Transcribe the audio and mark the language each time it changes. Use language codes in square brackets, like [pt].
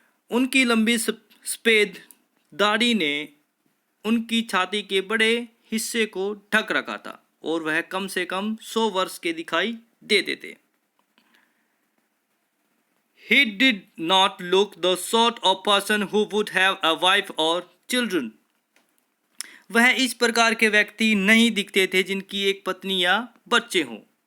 [hi] उनकी लंबी सफेद दाढ़ी ने उनकी छाती के बड़े हिस्से को ढक रखा था और वह कम से कम 100 वर्ष के दिखाई देते थे. [en] He did not look the sort of person who would have a wife or children. [hi] वह इस प्रकार के व्यक्ति नहीं दिखते थे जिनकी एक पत्नी या बच्चे हों.